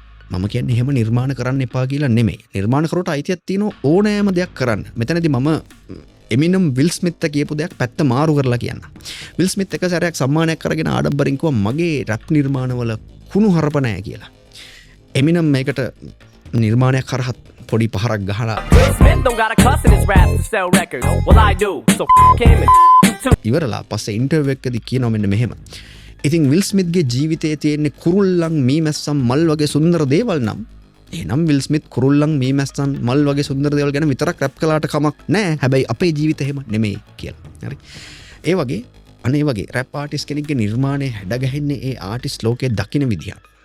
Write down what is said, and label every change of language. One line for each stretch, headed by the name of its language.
Sinhala: මම කියන්නේ එහෙම නිර්මාණ කරන්න එපා කියලා නෙමෙයි. නිර්මාණකරුවට අයිතියක් තියෙන ඕනෑම දෙයක් කරන්න. මෙතනදී මම එමිනම් විල් ස්මිත් කියපු දෙයක් පැත්ත මාරු කරලා කියන්න. විල් ස්මිත් එක සැරයක් සම්මානයක් කරගෙන ආඩම්බරින් කිව්වා මගේ රැප් නිර්මාණවල කුණු හරප නැහැ කියලා. එමිනම් මේකට නිර්මාණයක් කරහත් පොඩි පහරක් ගහලා
English: Smith don't got a cuss in his raps to sell records. Well, I do. So him and
Sinhala: ඉවරලා පස්සේ ඉන්ටර්විව් එකකදී කියනවා මෙන්න මෙහෙම. ඉතින් විල් ස්මිත්ගේ ජීවිතයේ තියෙන කුරුල්ලන් මීමැස්සන් මල් වගේ සුන්දර දේවල් නම් එහෙනම් විල් ස්මිත් කුරුල්ලන් මීමැස්සන් මල් වගේ සුන්දර දේවල් ගැන විතරක් රැප් කළාට කමක් නැහැ. හැබැයි අපේ ජීවිතේ එහෙම නෙමෙයි කියලා. හරි. ඒ වගේ අනේ වගේ රැප් ආටිස්ට් කෙනෙක්ගේ නිර්මාණය හැඩගැහෙන්නේ ඒ ආටිස්ට් ලෝකයේ දකින්න විදිහට.